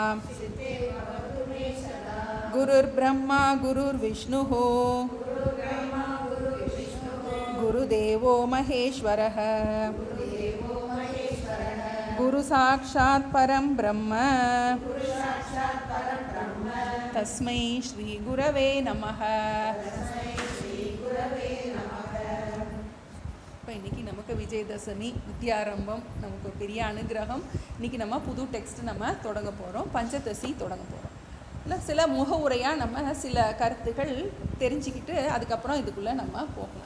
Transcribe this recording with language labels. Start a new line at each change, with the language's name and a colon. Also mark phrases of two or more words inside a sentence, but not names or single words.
Sanskrit: गुरुर्ब्रह्मा गुरुर्विष्णुः गुरुदेवो महेश्वरः गुरुसाक्षात् परं ब्रह्म तस्मै श्री गुरवे नमः.
Tamil: இப்போ இன்றைக்கி நமக்கு விஜயதசமி வித்யாரம்பம் நமக்கு ஒரு பெரிய அனுகிரகம். இன்றைக்கி நம்ம புது டெக்ஸ்ட் நம்ம தொடங்க போகிறோம், பஞ்சதசி தொடங்க போகிறோம். இல்லை சில முகவுரையாக நம்ம சில கருத்துகள் தெரிஞ்சுக்கிட்டு அதுக்கப்புறம் இதுக்குள்ளே நம்ம போகலாம்.